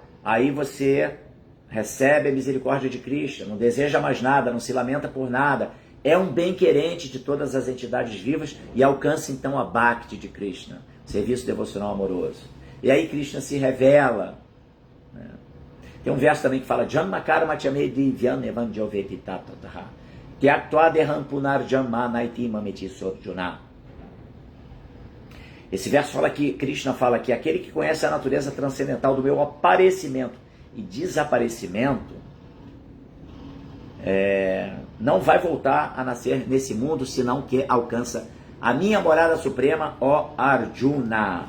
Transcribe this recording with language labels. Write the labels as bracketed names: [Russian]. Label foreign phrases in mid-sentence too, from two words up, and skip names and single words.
[Portuguese] Aí você recebe a misericórdia de Krishna, não deseja mais nada, não se lamenta por nada. É um bem-querente de todas as entidades vivas e alcança então a Bhakti de Krishna, serviço devocional amoroso. E aí Krishna se revela, né? Tem um verso também que fala [Sanskrit] जन्म कर्म च मे दिव्यमेवं यो वेत्ति तत्त्वतः त्यक्त्वा देहं पुनर्जन्म नैति मामेति सोऽर्जुन. [Portuguese] Esse verso fala que Krishna fala que aquele que conhece a natureza transcendental do meu aparecimento e desaparecimento não vai voltar a nascer nesse mundo, senão que alcança a minha morada suprema, ó Arjuna.